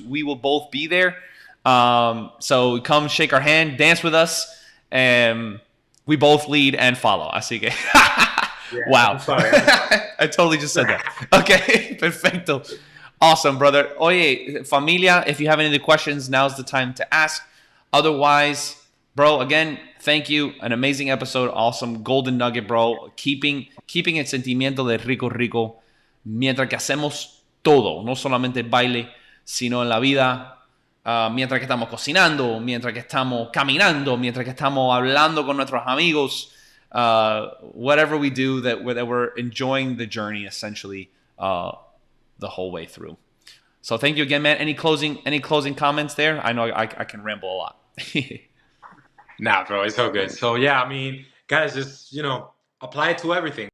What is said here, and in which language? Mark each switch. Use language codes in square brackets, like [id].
[en] We will both be there. So come shake our hand, dance with us, and we both lead and follow. [es] Así que... [en] Yeah, wow. I'm sorry. I totally just said that. Okay, perfecto. Awesome, brother. [es] Oye, familia, [en] if you have any other questions, now's the time to ask. Otherwise, bro, again, thank you. An amazing episode. Awesome golden nugget, bro. [es] Keeping el sentimiento de Rico Rico mientras que hacemos todo, no solamente el baile, sino en la vida, mientras que estamos cocinando, mientras que estamos caminando, mientras que estamos hablando con nuestros amigos. [en] Whatever we do, that we're enjoying the journey essentially the whole way through. So thank you again, man. Any closing comments there? I know I can ramble a lot. Nah, bro, it's all good. So yeah, I mean, guys, just apply it to everything.